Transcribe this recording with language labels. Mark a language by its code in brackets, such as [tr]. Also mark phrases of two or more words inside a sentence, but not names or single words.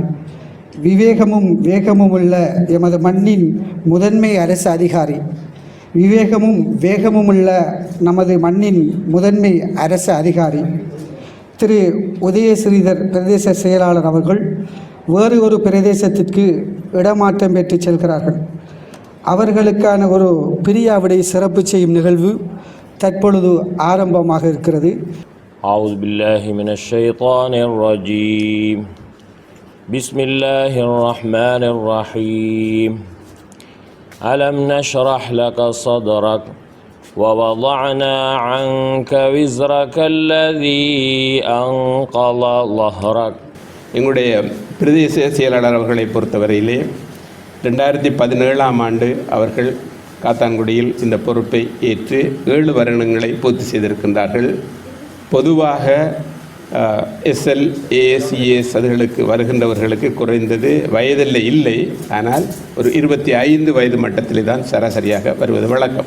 [ta] விவேகமும் வேகமும் உள்ள எமது மண்ணின் முதன்மை அரசு அதிகாரி, விவேகமும் வேகமும் உள்ள நமது மண்ணின் முதன்மை அரசு அதிகாரி திரு உதயஸ்ரீதர் பிரதேச செயலாளர் அவர்கள் வேறு ஒரு பிரதேசத்திற்கு இடமாற்றம் பெற்று செல்கிறார்கள். அவர்களுக்கான ஒரு பிரியாவிடை சிறப்பு செய்யும் நிகழ்வு தற்பொழுது ஆரம்பமாக இருக்கிறது. [ar] أعوذ بالله من الشيطان الرجيم بسم الله الرحمن الرحيم ألم نشرح لك صدرك ووضعنا عنك وزرك الذي أنقض ظهرك. [ta] எங்களுடைய பிரதேச செயலாளர் அவர்களை பொறுத்தவரையிலே 2017ஆம் ஆண்டு அவர்கள் காத்தான்குடியில் இந்த பொறுப்பை ஏற்று 7 வருடங்களை பூர்த்தி செய்திருக்கின்றார்கள். பொதுவாக SL, AS, ES அதுகளுக்கு வருகின்றவர்களுக்கு குறைந்தது வயதில் இல்லை, ஆனால் ஒரு 25 வயது மட்டத்திலே தான் சராசரியாக வருவது வழக்கம்.